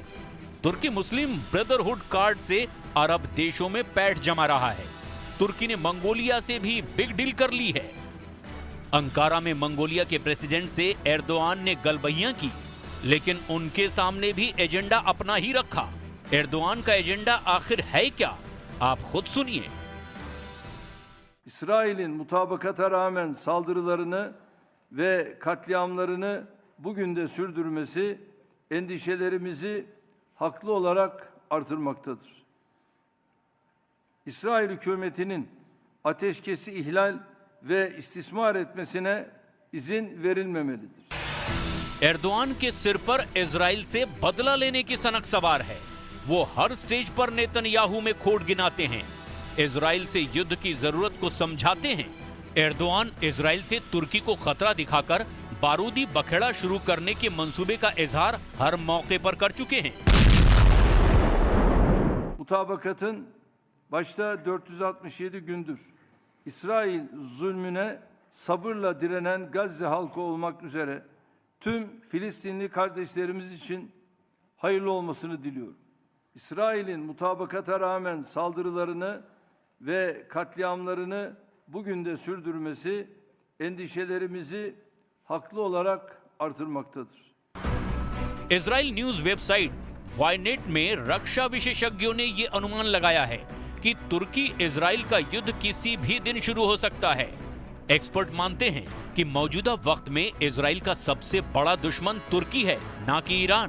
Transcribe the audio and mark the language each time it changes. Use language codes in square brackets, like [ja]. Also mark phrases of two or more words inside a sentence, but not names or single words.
[hi] तुर्की मुस्लिम ब्रदरहुड कार्ड से अरब देशों में पैठ जमा रहा है। तुर्की ने मंगोलिया से भी [en] big deal [hi] कर ली है। अंकारा में मंगोलिया के प्रेसिडेंट से एर्दोआन ने गलबहियां की, लेकिन उनके सामने भी एजेंडा अपना ही रखा। एर्दोआन का एजेंडा आखिर है क्या? आप खुद सुनिए। [tr] İsrail'in mutabakata rağmen saldırılarını ve katliamlarını bugün de sürdürmesi endişelerimizi haklı olarak artırmaktadır. İsrail hükümetinin ateşkesi ihlal ve istismar etmesine izin verilmemelidir. [hi] एर्दोआन के सिर पर इजराइल से बदला लेने की सनक सवार है। वो हर स्टेज पर नेतन्याहू में खोट गिनाते हैं, इजराइल से युद्ध की जरूरत को समझाते हैं। एर्दोआन इजराइल से तुर्की को खतरा दिखाकर बारूदी बखेड़ा शुरू करने के मंसूबे का इजहार हर मौके पर कर चुके हैं। [tr] Mutabakatın başta 467 gündür İsrail zulmüne sabırla direnen Gazze halkı olmak üzere tüm Filistinli kardeşlerimiz için hayırlı olmasını diliyorum. İsrail'in mutabakata rağmen saldırılarını ve katliamlarını bugün de sürdürmesi endişelerimizi haklı olarak artırmaktadır. [hi] इजराइल [en] news website [hi] वाइनेट में रक्षा विशेषज्ञों ने ये अनुमान लगाया है कि तुर्की इजराइल का युद्ध किसी भी दिन शुरू हो सकता है। एक्सपर्ट मानते हैं कि मौजूदा वक्त में इजराइल का सबसे बड़ा दुश्मन तुर्की है, ना कि ईरान।